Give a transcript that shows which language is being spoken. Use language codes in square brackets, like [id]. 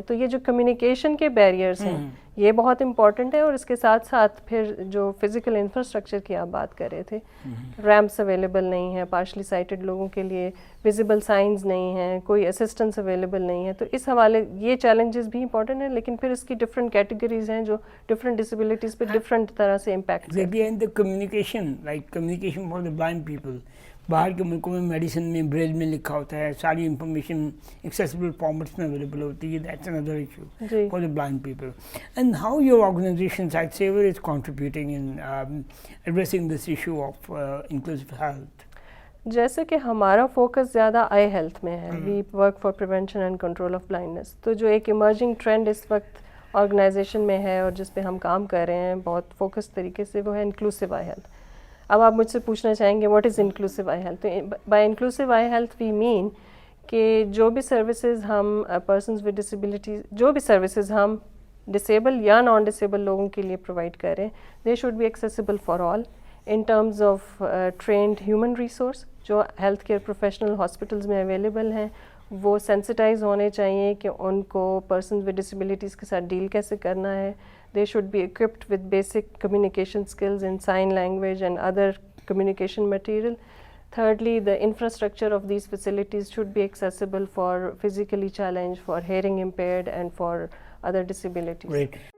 [ur] تو یہ جو کمیونیکیشن کے بیریئرز ہیں یہ بہت امپورٹنٹ ہے, اور اس کے ساتھ ساتھ پھر جو فزیکل انفراسٹرکچر کی آپ بات کر رہے تھے, ریمپس اویلیبل نہیں ہیں پارشلی سائٹڈ لوگوں کے لیے, ویزیبل سائنز نہیں ہیں, کوئی اسسٹنس اویلیبل نہیں ہے, تو اس حوالے یہ چیلنجز بھی امپورٹنٹ ہیں, لیکن پھر اس کی ڈفرینٹ کیٹیگریز ہیں جو ڈفرینٹ ڈسیبلٹیز پہ ڈفرینٹ طرح سے امپیکٹ کرتی ہیں. [en] communication like communication for the blind people, [ur] باہر کے ملکوں میں میڈیسن میں بریل میں لکھا ہوتا ہے, ساری انفارمیشن ایکسیسیبل فارمیٹس میں اویلیبل ہوتی ہے, [en] That's another issue for the blind people. And how your organization Sightsavers is contributing in addressing this issue of inclusive health? [ur] جیسے کہ ہمارا فوکس زیادہ آئی ہیلتھ میں ہے, [en] we work for prevention and control of blindness, [ur] تو جو ایک emerging trend اس وقت آرگنائزیشن میں ہے اور جس پہ ہم کام کر رہے ہیں بہت فوکس طریقے سے, وہ ہے انکلوسیو آئی ہیلتھ. اب آپ مجھ سے پوچھنا چاہیں گے [en] What is inclusive eye health. [ur] تو [en] by inclusive eye health we mean [ur] کہ جو بھی سروسز ہم پرسنز ود ڈسیبلٹیز, جو بھی سروسز ہم ڈسیبل یا نان ڈسیبل لوگوں کے لیے پرووائڈ کریں, [en] They should be accessible for all in terms of trained human resource. [ur] جو ہیلتھ کیئر پروفیشنل ہاسپٹلز میں اویلیبل ہیں وہ سینسٹائز ہونے چاہیے کہ ان کو پرسنز ود ڈسیبلٹیز کے ساتھ ڈیل کیسے کرنا ہے. [en] They should be equipped with basic communication skills in sign language and other communication material. Thirdly, the infrastructure of these facilities should be accessible for physically challenged, for hearing impaired, and for other disabilities. Great.